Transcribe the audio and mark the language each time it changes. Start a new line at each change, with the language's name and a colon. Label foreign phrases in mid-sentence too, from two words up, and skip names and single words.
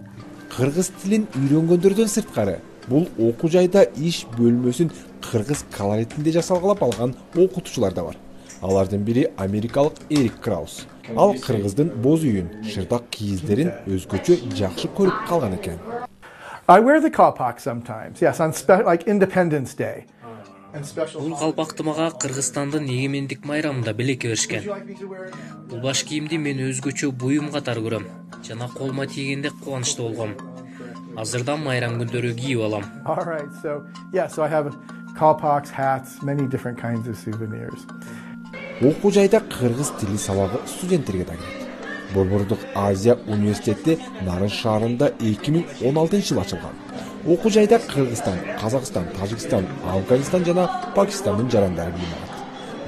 Kyrgyz: Кыргыз тилин үйрөнгөндөрдөн сырткары бул окуу жайда иш бөлмөсүн кыргыз колоритинде жасалгалап алган окутуучулар да бар. Алардын бири америкалык Эрик Краус. Ал кыргыздын боз үйүн, шырдак кийиздерин өзгөчө жакшы көрүп калган экен.
English: I wear the kalpak sometimes. Yes, on like Independence Day.
Kyrgyz: Бул калпакты мага Кыргызстандын эгемендик майрамында белекке беришкен. Бул баш кийимди мен өзгөчө буюм катары көрөм жана колума тийгенде кубанычтуу болгом. Азырдан майрам күндөрү кийип алам.
English: All right. So I have kalpaks, hats, many different kinds of souvenirs.
Kyrgyz: Окуу жайда кыргыз тили сабагы студенттерге да кирет. Борбордук Азия университети Нарын шаарында 2016-жылы ачылган. Окуу жайда Кыргызстан, Казакстан, Тажикстан, Афганистан жана Пакистандын жарандары билим алат.